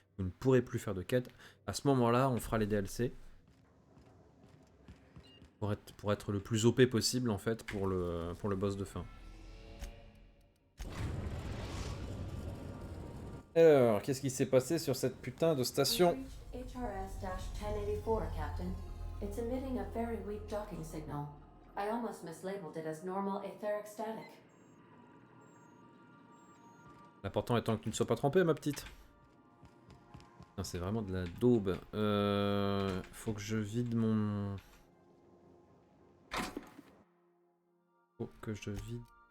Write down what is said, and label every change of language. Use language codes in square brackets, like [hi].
[fr] Vous ne pourrez plus faire de quête. À ce moment-là, on fera les DLC. Pour être le plus OP possible, en fait, pour le boss de fin. Alors, qu'est-ce qui s'est passé sur cette putain de station? [en] HRS-1084, Captain. It's emitting a very weak docking signal. I almost mislabeled it as normal etheric static. [fr] L'important étant que tu ne sois pas trompé, ma petite. C'est vraiment de la daube. Faut que je vide mon... Faut que je vide...